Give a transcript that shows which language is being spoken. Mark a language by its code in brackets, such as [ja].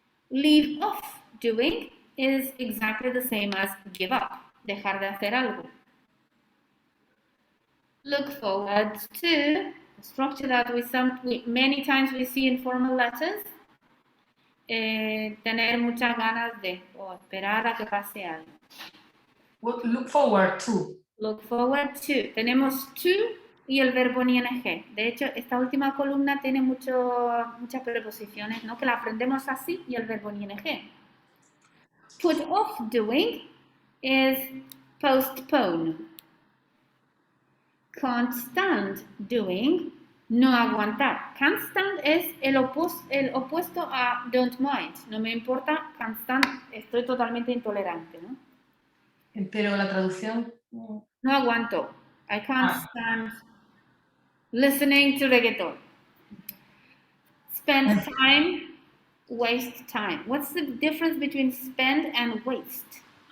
[en] Leave off doing is exactly the same as give up, [es] dejar de hacer algo. [en] Look forward to, the structure that we many times we see in formal letters. [es] Tener muchas ganas de, o esperar a que pase algo. [en] Look forward to. Look forward to. [es] Tenemos to y el verbo ing. De hecho, esta última columna tiene muchas preposiciones, ¿no? Que la aprendemos así y el verbo ing. [en] Put off doing is postpone. Can't stand doing, [es] no aguantar. [en] Can't stand [es] es el opuesto a [en] don't mind. [es] No me importa, [en] can't stand, [es] estoy totalmente intolerante, ¿no? Pero la traducción... No aguanto. [en] I can't stand listening to reggaeton. Spend time, waste time. What's the difference between spend and waste?